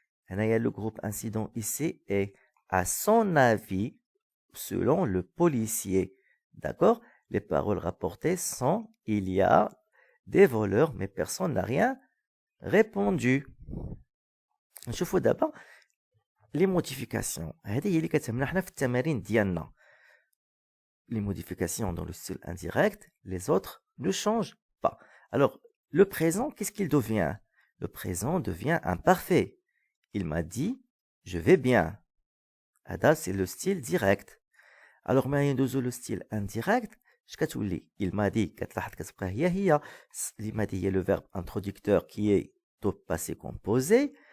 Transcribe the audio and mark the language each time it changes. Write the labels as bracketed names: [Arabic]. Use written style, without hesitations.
[French] Le groupe incident ici est à son avis, selon le policier. D'accord? Les paroles rapportées sont il y a des voleurs, mais personne n'a rien répondu. [Arabic] نشوفوا [French] d'abord les modifications. [Arabic] هذه هي اللي كتهمنا حنا في التمارين ديالنا. [French] Les modifications dans le style indirect, les autres ne changent pas. Alors, le présent, qu'est-ce qu'il devient? Le présent devient imparfait. Il m'a dit, je vais bien. [Arabic] هذا [French] c'est le style direct. Alors, [Arabic] ما يندوزو [French] le style indirect, [Arabic] شكتولي [French] il m'a dit, [Arabic] كتلاحظ كتبقى هي [French] il m'a dit, il y a le verbe introducteur qui est au passé composé.